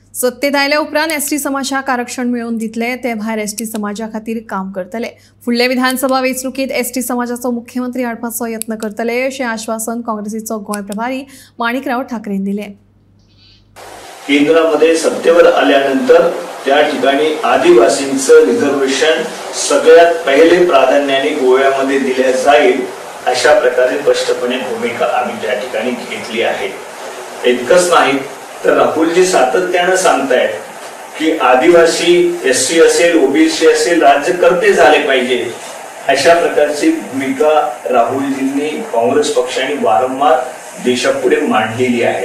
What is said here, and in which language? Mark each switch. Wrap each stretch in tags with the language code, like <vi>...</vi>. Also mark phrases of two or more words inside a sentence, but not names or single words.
<kok>सत्तेत आयल्या उपरांत एसटी समाजाक आरक्षण मिळवून दितले ते भायर एसटी समाजा खातीर काम करतले। फुडले विधानसभा वेंचणुकीत एसटी समाजाचो मुख्यमंत्री हाडपाचो यत्न करतले अशें आश्वासन काँग्रेसीचो गोंय प्रभारी माणिकराव ठाकरेन दिले।</kok> <mr>केंद्रामध्ये सत्तेवर आल्यानंतर त्या ठिकाणी आदिवासींचं रिझर्वेशन सगळ्यात पहिले प्राधान्याने गोव्यामध्ये दिले जाईल अशा प्रकारे स्पष्टपणे भूमिका आम्ही त्या ठिकाणी घेतली आहे। इतकंच नाही तर राहुलजी सातत्याने सांगतायत की आदिवासी एससी असेल ओबीसी असेल राज्यकर्ते झाले पाहिजे अशा प्रकारची भूमिका राहुलजींनी काँग्रेस पक्षाने वारंवार देशापुढे मांडलेली आहे।</mr>